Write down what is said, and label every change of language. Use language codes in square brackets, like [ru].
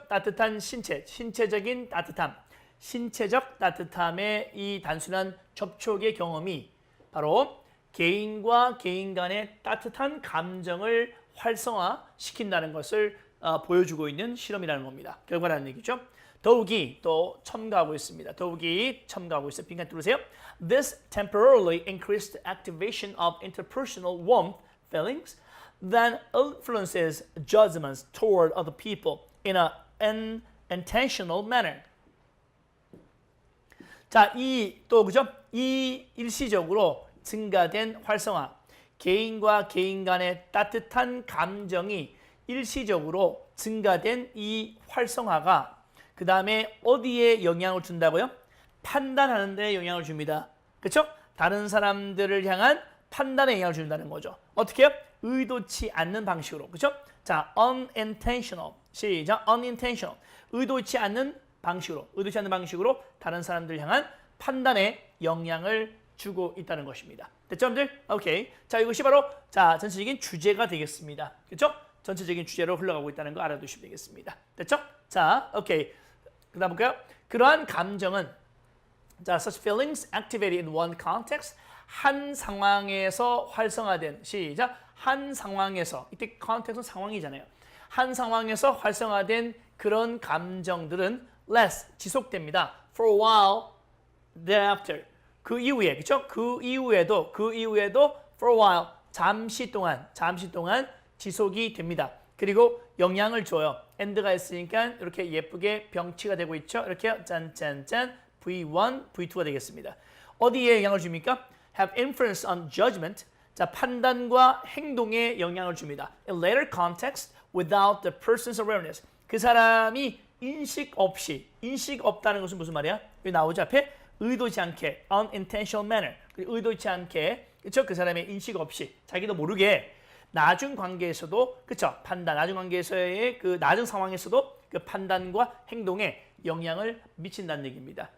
[ko] 따뜻한 신체적인 따뜻함. 신체적 따뜻함의 이 단순한 접촉의 경험이 바로 개인과 개인 간의 따뜻한 감정을 활성화시킨다는 것을 보여주고 있는 실험이라는 겁니다. 결과라는 얘기죠. 더욱이 또 첨가하고 있습니다. 더욱이 첨가하고 있어요. 빈칸 뚫으세요. [en] This temporarily increased activation of interpersonal warmth feelings then influences judgments toward other people in an intentional manner. [ko] 자, 그죠? 이 일시적으로 증가된 활성화, 개인과 개인 간의 따뜻한 감정이 일시적으로 증가된 이 활성화가 그 다음에 어디에 영향을 준다고요? 판단하는 데 영향을 줍니다. 그렇죠? 다른 사람들을 향한 판단에 영향을 준다는 거죠. 어떻게 해요? 의도치 않는 방식으로. 그렇죠? 자, unintentional. 시작. unintentional. 의도치 않는 방식으로 다른 사람들 향한 판단에 영향을 주고 있다는 것입니다. 됐죠, 여러분들? 오케이. 자, 이것이 바로 자, 전체적인 주제가 되겠습니다. 그렇죠? 전체적인 주제로 흘러가고 있다는 거 알아두시면 되겠습니다. 됐죠? 자, 오케이. 그다음 볼까요? 그러한 감정은 자, [en] such feelings activated in one context. [ko] 한 상황에서 활성화된 시작. 한 상황에서 이때 context는 상황이잖아요. 한 상황에서 활성화된 그런 감정들은 less 지속됩니다. [en] For a while thereafter. 그 이후에 그렇죠? [ko] 그 이후에도 for a while 잠시 동안 지속이 됩니다. 그리고 영향을 줘요. and가 있으니까 이렇게 예쁘게 병치가 되고 있죠. 이렇게 짠짠짠 V1, V2가 되겠습니다. 어디에 영향을 줍니까? [en] have influence on judgment. [ko] 자, 판단과 행동에 영향을 줍니다. [en] In later context, without the person's awareness. [ko] 그 사람이 인식 없다는 것은 무슨 말이야? 여기 나오죠 앞에 의도치 않게, [en] unintentional manner. [ko] 의도치 않게, 그렇죠? 그 사람의 인식 없이 자기도 모르게 나중 관계에서도 그렇죠? 판단, 나중 관계에서의 그 나중 상황에서도 그 판단과 행동에 영향을 미친다는 얘기입니다.